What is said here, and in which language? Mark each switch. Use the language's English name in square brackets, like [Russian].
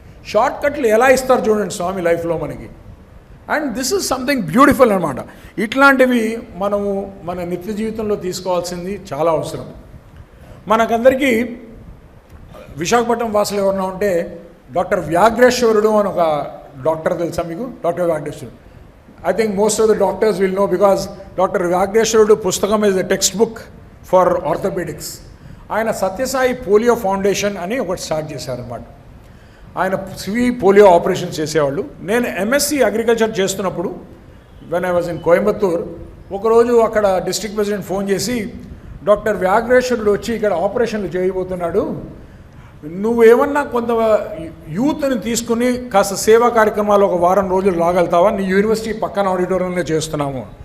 [Telugu] Short కట్లు ఎలా ఇస్తారు చూడండి స్వామి లైఫ్లో మనకి. [English] and this is something beautiful [Telugu] అనమాట. ఇట్లాంటివి మనము మన నిత్య జీవితంలో తీసుకోవాల్సింది చాలా అవసరం. మనకందరికీ విశాఖపట్నం వాసులు ఎవరన్నా ఉంటే డాక్టర్ వ్యాఘ్రేశ్వరుడు అని ఒక డాక్టర్ తెలుసా మీకు? [English] Doctor Vyaghreswarudu, I think most of the doctors will know because Dr. Vyagreswarudu పుస్తకం is a textbook for orthopedics. [Telugu] ఆయన సత్యసాయి పోలియో ఫౌండేషన్ అని ఒకటి స్టార్ట్ చేశారన్నమాట. ఆయన సివి పోలియో ఆపరేషన్ చేసేవాళ్ళు. నేను ఎంఎస్సి అగ్రికల్చర్ చేస్తున్నప్పుడు [English] when I was in Coimbatore, [Telugu] ఒకరోజు అక్కడ డిస్ట్రిక్ట్ ప్రెసిడెంట్ ఫోన్ చేసి, డాక్టర్ వ్యాఘ్రేశ్వరుడు వచ్చి ఇక్కడ ఆపరేషన్లు చేయబోతున్నాడు, నువ్వేమన్నా కొంత యూత్ని తీసుకుని కాస్త సేవా కార్యక్రమాలు ఒక వారం రోజులు రాగలుగుతావా, నీ యూనివర్సిటీ పక్కన ఆడిటోరియంలో చేస్తున్నాము.